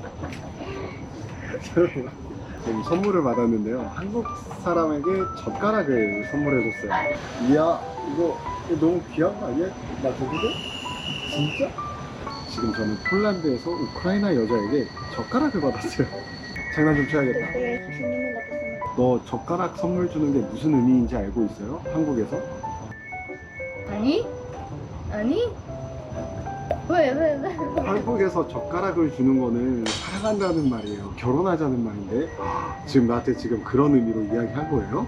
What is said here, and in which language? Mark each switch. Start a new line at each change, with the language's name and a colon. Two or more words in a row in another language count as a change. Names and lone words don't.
Korean: 지금 선물을 받았는데요. 한국 사람에게 젓가락을 선물해줬어요. 이야, 이거 너무 귀한 거 아니야? 나 저기도? 진짜? 지금 저는 폴란드에서 우크라이나 여자에게 젓가락을 받았어요. 장난 좀 쳐야겠다.
Russian: Я еще не мыла, посмотри.
Korean: 너 젓가락 선물 주는 게 무슨 의미인지 알고 있어요? 한국에서?
Russian: Они? Они?
Korean: 왜? 한국에서 젓가락을 주는 거는 사랑한다는 말이에요. 결혼하자는 말인데 지금 나한테 지금 그런 의미로 이야기한 거예요?